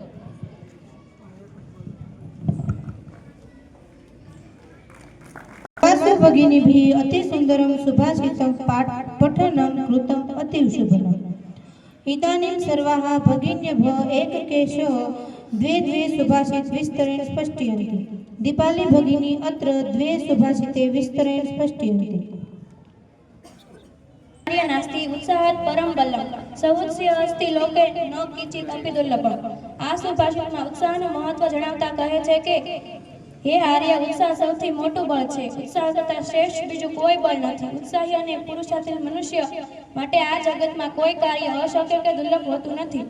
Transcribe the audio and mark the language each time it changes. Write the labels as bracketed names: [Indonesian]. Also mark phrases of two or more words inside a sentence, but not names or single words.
[Sanskrit] भगिनीभिः अति सुंदरं सुभाषितं पठनं कृतम् अतीव शुभम् इदानीं सर्वाः भगिन्यः एककेशः द्वे द्वे सुभाषित विस्तरेण स्पष्टयन्ति दीपाली भगिनी अत्र द्वे सुभाषिते विस्तरेण स्पष्टयन्ति કાર્ય નાસ્તિ ઉત્સાહાત પરમ બલમ સહુત્સ્ય અસ્તિ લોકે ન કિંચિત અપિ દુર્લભમ. [Gujarati] આ સુભાષિતમાં ઉત્સાહનું મહત્વ જણાવતા કહે છે કે હે આર્ય, ઉત્સાહ સૌથી મોટું બળ છે. ઉત્સાહ કરતાં શ્રેષ્ઠ બીજું કોઈ બળ નથી. ઉત્સાહી અને પુરુષાર્થી મનુષ્ય માટે આ જગતમાં કોઈ કાર્ય અશક્ય કે દુર્લભ હોતું નથી.